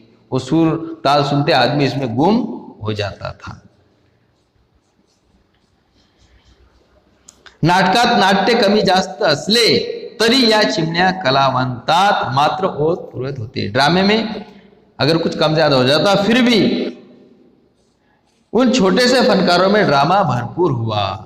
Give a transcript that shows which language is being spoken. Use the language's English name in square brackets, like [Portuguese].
[Hindi] वो सूर ताल सुनते आदमी इसमें गुम हो जाता था. [Marathi] नाटकात नाट्य कमी जास्त असले तरी या चिमण्या कलावंतात मात्र ओत पुरवत होते. [Hindi] ड्रामे में अगर कुछ कम ज्यादा हो जाता फिर भी उन छोटे से फनकारों में ड्रामा भरपूर हुआ.